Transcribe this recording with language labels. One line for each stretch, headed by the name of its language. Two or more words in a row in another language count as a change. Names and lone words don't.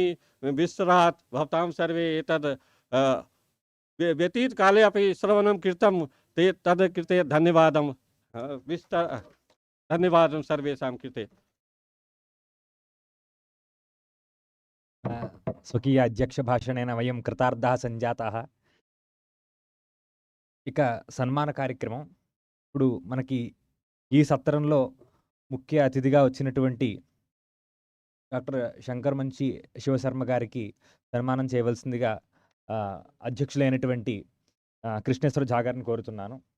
Sanskrit: विश्रात् भवतां सर्वे एतद् व्यतीत काले अपि श्रवणं कृतं ते तद् कृते धन्यवादं धन्यवादं सर्वेषां कृते। स्वकीय अध्यक्ष भाषणेन वयं कृतार्थाः సంజాతాः।
Telugu: ఇక సన్మాన కార్యక్రమం ఇప్పుడు మనకి ఈ సత్రంలో ముఖ్య అతిథిగా వచ్చినటువంటి డాక్టర్ శంకర్ మంచి శివశర్మ గారికి సన్మానం చేయవలసిందిగా అధ్యక్షులైనటువంటి కృష్ణేశ్వర ఝా గారిని కోరుతున్నాను.